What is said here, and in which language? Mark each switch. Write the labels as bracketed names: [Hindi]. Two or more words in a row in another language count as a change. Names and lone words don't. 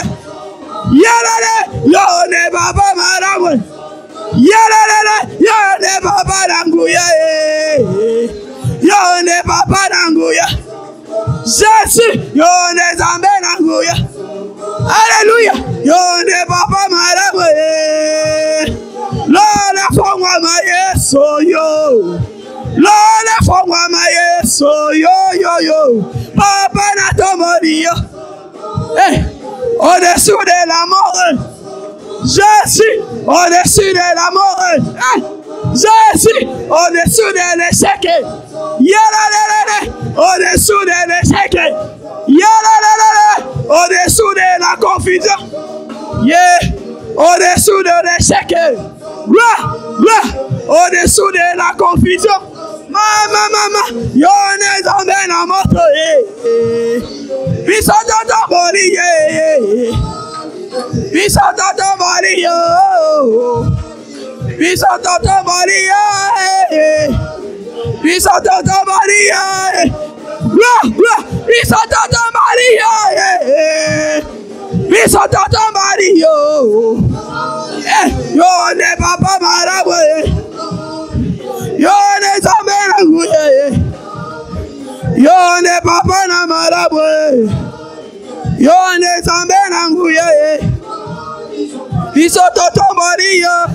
[Lingala] Yelele. Yo ne baba marabwe. Yelelele. Yo ne baba nanguye. Yo ne baba nanguye. Jésus. Yo ne zambe nanguye. Alléluia. Yo ne baba marabwe. Lole fongwa ma yeso yo. Lole fongwa ma yeso yo. Papa na Totombolio. [French] Hey, au-dessus de la mort. Jésus, au-dessus de la mort. Hey, Jésus, au-dessus de l'échec. Yalalala, au-dessous de l'échec. Yalalala, au-dessous de la confusion. Yeah, au-dessous de l'échec. Au-dessous de la confusion. [Lingala] Mama, yo ne zambe na moto. Biso Totombolio. Biso Totombolio. Biso Totombolio. Biso Totombolio. Biso Totombolio. Biso Totombolio. Yo ne papa marabwe. Yo ne zambe nanguye. Yo ne papa na marabwe. Yo ne zambe nanguye. Bisototombolio.